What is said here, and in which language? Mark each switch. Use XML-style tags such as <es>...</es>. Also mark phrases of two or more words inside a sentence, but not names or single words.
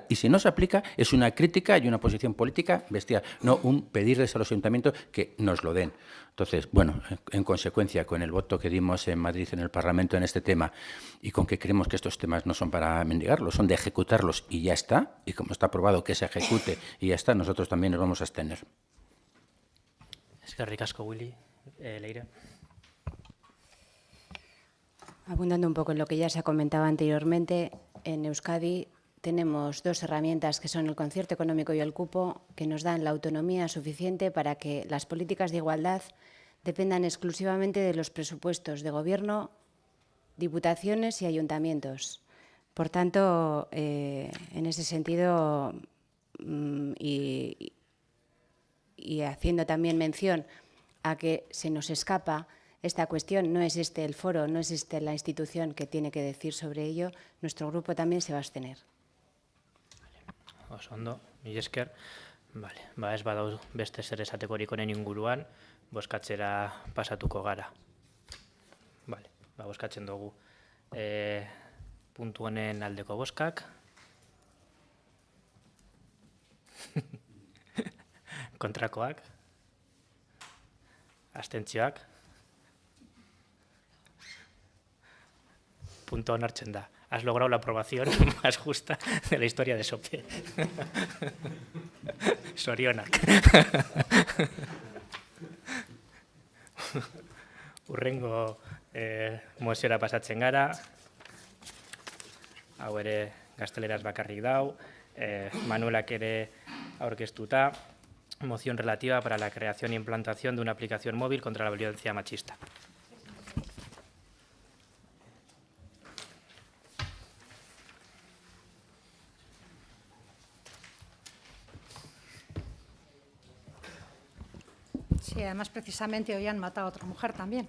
<es>Y si no se aplica, es una crítica y una posición política bestial, no un pedirles a los ayuntamientos que nos lo den. Entonces, bueno, en consecuencia, con el voto que dimos en Madrid en el Parlamento en este tema y con que creemos que estos temas no son para mendigarlos, son de ejecutarlos y ya está, y como está aprobado que se ejecute y ya está, nosotros también nos vamos a abstener.</es> <eu>Eskerrik asko, Willy. Leire.</eu> <es>Abundando un poco en lo que ya se ha comentado anteriormente, en Euskadi tenemos dos herramientas que son el concierto económico y el cupo, que nos dan la autonomía suficiente para que las políticas de igualdad dependan exclusivamente de los presupuestos de Gobierno, diputaciones y ayuntamientos. Por tanto, en ese sentido, y haciendo también mención a que se nos escapa esta cuestión, no es este el foro, no es este la institución que tiene que decir sobre ello, nuestro grupo también se va a abstener.</es> <eu>Oso ondo, mila esker. Vale, ez badau beste zer esatekorik honen inguruan, bozkatzera pasatuko gara. Vale, bozkatzen dugu. Puntu honen aldeko bozkak. Kontrakoak. Abstentzioak. Punto onartzen da.</eu> <es>Has logrado la aprobación más justa de la historia de SOPE.</es> <eu>Sorionak. Urrengo moziora pasatzen gara. Hau ere gazteleraz bakarrik dau. Manuelak ere aurkeztuta.</eu> <es>Moción relativa para la creación e implantación de una aplicación móvil contra la violencia machista. Sí, además precisamente hoy han matado a otra mujer también.</es>